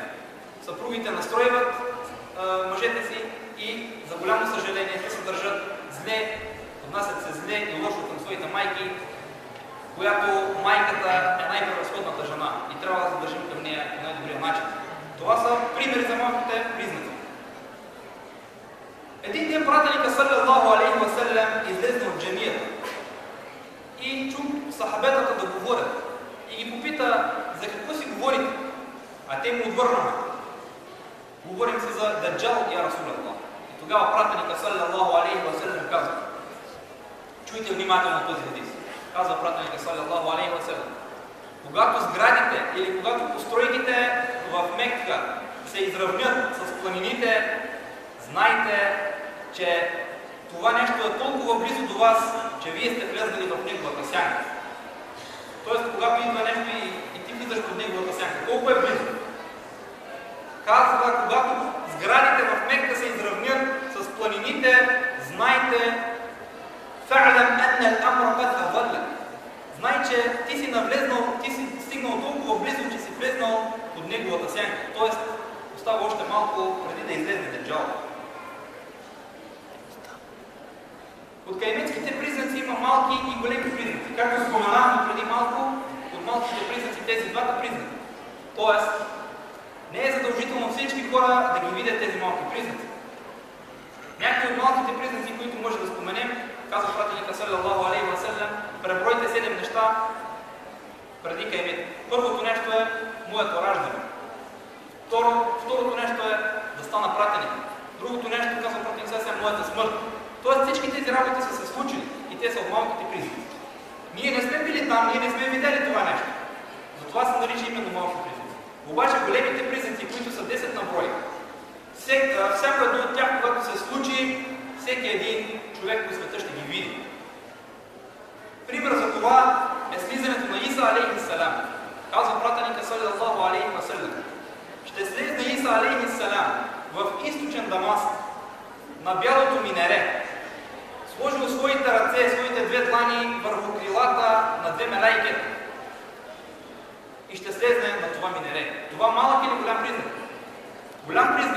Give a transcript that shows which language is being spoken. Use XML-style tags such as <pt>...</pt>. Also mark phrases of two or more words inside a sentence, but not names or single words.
<bg>Съпругите настройват мъжете си и за голямо съжаление те се държат зле, отнасят се зле и лошо към своите майки, която майката е най-превъзходната жена и трябва да се държим към нея по най-добрия начин. Това са примери за малките признаци. Един ден пратеника</bg> <ar>صلى الله عليه وسلم</ar> <bg>излезе от джамията и чу сахабетата да говорят и ги попита за какво си говорите, а те му отвърнаха. Говорим си за Даджал и Расулаллах. И тогава пратеника</bg> <ar>صلى الله عليه وسلم</ar> <bg>казва: чуйте внимателно този хадис. Казва пратеника</bg> <ar>صلى الله عليه وسلم:</ar> <bg>когато сградите или когато постройките в Мекка се изравнят с планините, знайте, че това нещо е толкова близо до вас, че вие сте влезли в неговата сянка. Тоест, когато идва нещо и ти влизаш под неговата сянка, колко е близо? Казва, когато сградите в Мекка се изравнят с планините, знайте,</bg> <ar>فاعلم أن الأمر قد أظل.</ar> <bg>Знай, че ти си стигнал толкова близо, че си влезнал под неговата сянка. Тоест, остава още малко преди да излезе Деджал. От кайметските признаци има малки и големи признаци. Както споменахме преди малко, от малките признаци тези двата признака. Тоест, не е задължително всички хора да ги видят тези малки признаци. Някои от малките признаци, които може да споменем, казва пратеника</bg> <ar>صلى الله عليه وسلم,</ar> <bg>пребройте 7 неща преди каймет. Първото нещо е моето раждане. Второто нещо е да стана пратеник. Другото нещо, казва пратеник саллаллаху, е моята смърт. Тоест всички тези работи са се случили и те са от малките признаци. Ние не сме били там, ние не сме видели това нещо. Затова се нарича именно малки признаци. Обаче големите признаци, които са 10 на брой, всяко едно от тях, когато се случи, всеки един човек по света ще ги види. Пример за това е слизането на Иса</bg> <ar>عليه السلام.</ar> <bg>Казва пратеника</bg> <ar>صلى الله عليه وسلم:</ar> <bg>ще слезне Иса</bg> <ar>عليه السلام</ar> <bg>в източен Дамаск на бялото минере, сложил своите ръце, своите две длани върху крилата на две мелайкета и ще слезне на това минере. Това малък или голям признак? Голям признак.</bg>